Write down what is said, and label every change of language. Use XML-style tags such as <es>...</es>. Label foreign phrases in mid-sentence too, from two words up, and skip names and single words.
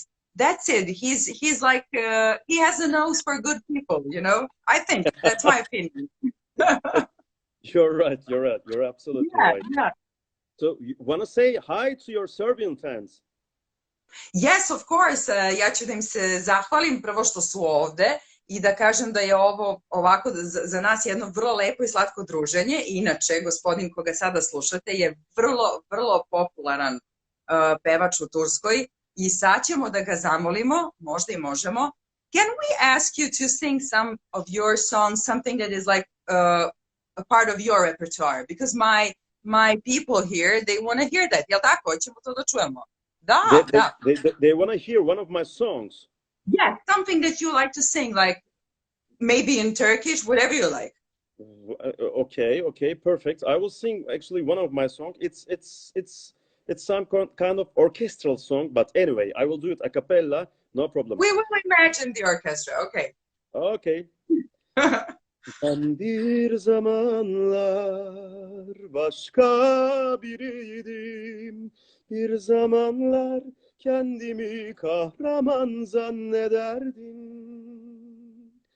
<en>That's it. He's like he has a nose for good people. You know. I think that's my opinion. You're right. You're absolutely right. Yeah. So you want to say hi to your Serbian fans? Yes, of course.</en> <sr>Ja ću da im se zahvalim prvo što su ovde i da kažem da je ovo ovako za nas jedno vrlo lepo i slatko druženje. Inače, gospodin koga sada slušate je vrlo popularan pevač u Turskoj i sad ćemo da ga zamolimo, možda i možemo.</sr> <en>Can we ask you to sing some of your songs, something that is like a part of your repertoire? Because my people here, they want to hear that.</en> <sr>Jel tako? Hoćemo to da čujemo.</sr> <en>They want to hear one of my songs. Yeah, something that you like to sing, like maybe in Turkish, whatever you like. Okay, perfect. I will sing actually one of my songs. It's some kind of orchestral song, but anyway, I will do it a cappella, no problem. We will imagine the orchestra, okay. Okay.</en> <tr>Ben bir zamanlar başka biriydim. Bir zamanlar kendimi kahraman zannederdim.</tr>